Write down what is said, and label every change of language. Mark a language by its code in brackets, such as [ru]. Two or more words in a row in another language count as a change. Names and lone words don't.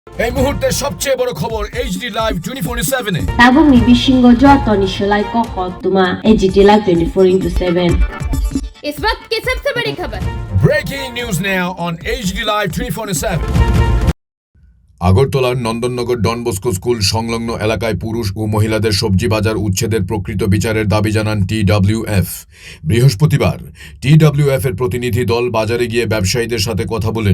[bn] এই মুহূর্তে সবচেয়ে বড় খবর এইচডি লাইভ 24/7 এ [trp] তাবুক ni bishingo joto ni shalai ko khotuma HT Live 24/7 [hi] इस वक्त की सबसे बड़ी खबर [en] breaking news now on [bn] এইচডি লাইভ 24/7 আগরতলার নন্দননগর ডন বস্কো স্কুল সংলগ্ন এলাকায় পুরুষ ও মহিলাদের সবজি বাজার উচ্ছেদের প্রকৃত বিচারের দাবি জানান TWF। বৃহস্পতিবার TWF এর প্রতিনিধি দল বাজারে গিয়ে ব্যবসায়ীদের সাথে কথা বলেন।